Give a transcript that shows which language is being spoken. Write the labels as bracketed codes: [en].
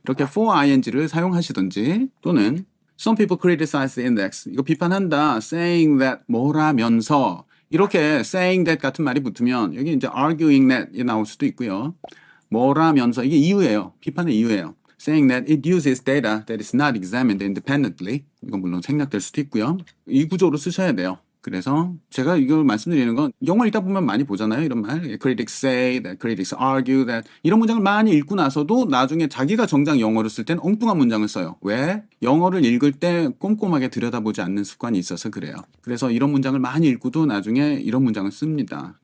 [ko] 이렇게 [en] for ing를 [ko] 사용하시든지 또는 [en] Some people criticize the index. [ko] 이거 비판한다. [en] Saying that [ko] 뭐라면서 이렇게 [en] saying that [ko] 같은 말이 붙으면 여기 이제 [en] arguing that [ko] 이 나올 수도 있고요. 뭐라면서 이게 이유예요. 비판의 이유예요. [en] Saying that it uses data that is not examined independently. [ko] 이건 물론 생략될 수도 있고요. 이 구조로 쓰셔야 돼요. 그래서 제가 이걸 말씀드리는 건 영어 읽다 보면 많이 보잖아요. 이런 말. [en] Critics say that, critics argue that. [ko] 이런 문장을 많이 읽고 나서도 나중에 자기가 정작 영어를 쓸 때는 엉뚱한 문장을 써요. 왜? 영어를 읽을 때 꼼꼼하게 들여다보지 않는 습관이 있어서 그래요. 그래서 이런 문장을 많이 읽고도 나중에 이런 문장을 씁니다.